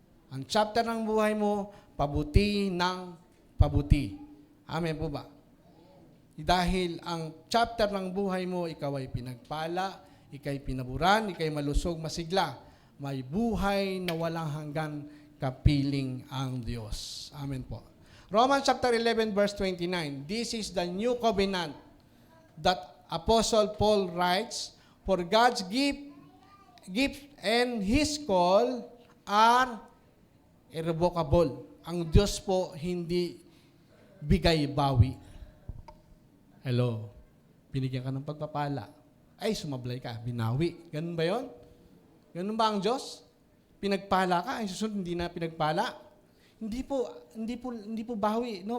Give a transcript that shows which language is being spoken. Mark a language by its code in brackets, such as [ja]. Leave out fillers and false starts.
[tl] Ang chapter ng buhay mo, pabuti ng pabuti. Amen po ba? Dahil ang chapter ng buhay mo, ikaw ay pinagpala, ikay pinaburan, ikay malusog, masigla. May buhay na walang hanggan kapiling ang Diyos. Amen po. Romans chapter 11 verse 29. [en] This is the new covenant that Apostle Paul writes, for God's gift and His call are irrevocable. [tl] Ang Diyos po hindi bigay-bawi. Hello. Binigyan ka ng pagpapala. Ay, sumablay ka, binawi. Ganun ba yon? Ganun ba ang Diyos? Pinagpala ka, ay susunod hindi na pinagpala. Hindi po bawi, no?